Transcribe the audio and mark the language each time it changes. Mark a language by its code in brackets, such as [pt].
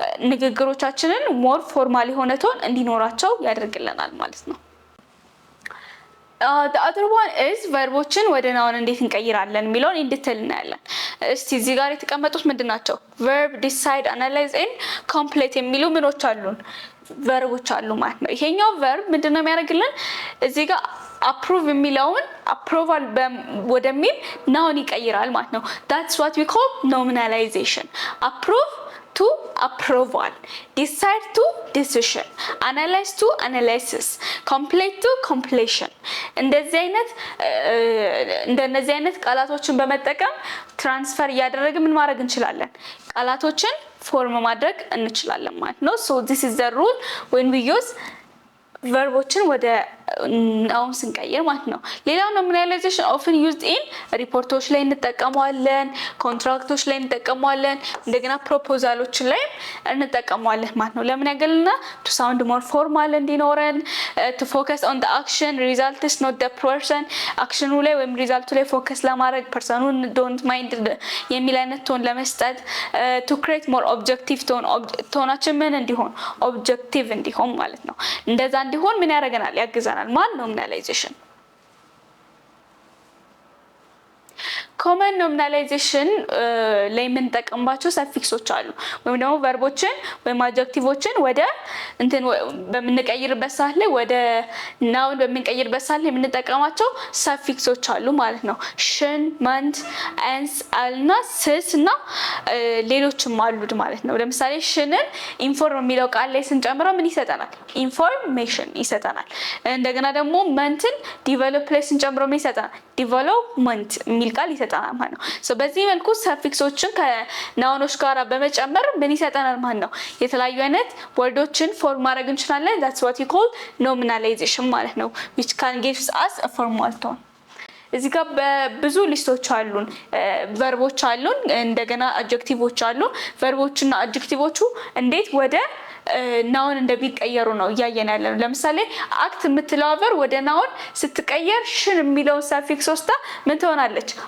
[am] ንግግሮቻችንን ሞር ፎርማል የሆነ ቶን እንዲኖራቸው ያደርግልናል ማለት ነው። [en] the other one is [am] ቨርቦችን ወደ ናውን እንዴት እንቀይራለን የሚለውን እንድትል እናያለን። እስቲ እዚህ ጋር የተቀመጡት ምንድናቸው? [en] verb, decide, analyze and complete [am] የሚሉ ምኖች አሉን? ቨርቦች አሉ ማለት ነው። ይሄኛው ቨርብ ምንድነው የሚያደርግልን? እዚህ ጋር approve የሚለውን approval ወደሚል ናውን ይቀይራል ማለት ነው። [en] that's what we call nominalization. approve to approval, decide to decision, analyze to analysis, complete to completion. [am] እንደዚህ አይነት ቃላቶችን በመጠቀም ትራንስፈር እያደረግን ምን ማድረግ እንችላለን? ቃላቶችን ፎርም ማድረግ እንችላለን ማለት ነው። [en] so this is the rule when we use [am] ቨርቦችን ወደ ናውን ስንቀይር ማለት ነው። ሌላው ኖሚናላይዜሽን [en] often used in [am] ሪፖርቶች ላይ እንጠቀመዋለን፣ ኮንትራክቶች ላይ እንጠቀመዋለን፣ እንደገና ፕሮፖዛሎች ላይ እንጠቀመዋለን ማለት ነው። ለምን ያገለና? [en] to sound more formal እንዲኖረን, to focus on the action result is not the person. [am] አክሽኑ ላይ ወይም ሪዛልቱ ላይ ፎከስ ለማድረግ ፐርሰኑን [en] don't mind [am] የሚል አይነት ቶን ለመስጠት, [en] to create more objective tone. [am] ቶናችን ምን እንዲሆን? ኦብጀክቲቭ እንዲሆን ማለት ነው። እንደዛ እንዲሆን ምን ያደርገናል? ያግዘናል። ማን ኖሚናላይዜሽን? ኮመን ኖሚናላይዜሽን ላይ የምንጠቀምባቸው ሰፊክሶች አሉ። ወይም ደግሞ ቨርቦችን ወይም አድጀክቲቮችን ወደ በምንቀይርበት ሰዓት ላይ ወደ ናውን በምንቀይርበት ሰዓት ላይ የምንጠቀማቸው ሰፊክሶች አሉ ማለት ነው። ሽን፣ መንት፣ አንስ፣ አልና ስስ እና ሌሎችም አሉት ማለት ነው። ለምሳሌ ሽንን ኢንፎርም የሚለው ቃል ላይ ስንጨምረው ምን ይሰጠናል? ኢንፎርሜሽን ይሰጠናል። እንደገና ደግሞ መንትን ዲቨሎፕ ላይ ስንጨምረው ምን ይሰጠናል? ዲቨሎፕመንት የሚል ቃል ይሰጠናል ማለት ነው። so በዚህ መልኩ ሰፊክሶችን ከናውኖች ጋር በመጨመር ምን ይሰጠናል ማለት ነው? የተለያዩ አይነት ወርዶችን ፎርም ማድረግ እንችላለን። [en] that's what you call nominalization [am] ማለት ነው, [en] which can gives us a formal tone. [am] እዚህ ጋር በብዙ ሊስቶች አሉን። ቨርቦች አሉን፣ እንደገና አድጀክቲቮች አሉ። ቨርቦችና አድጀክቲቮቹ እንዴት ወደ ናውን እንደሚቀየሩ ነው እያየን ያለነው። ለምሳሌ አክት የምትለው ቨርብ ወደ ናውን ስትቀየር ሽን የሚለው ሰፊክስ ወስዳ ምን ትሆናለች?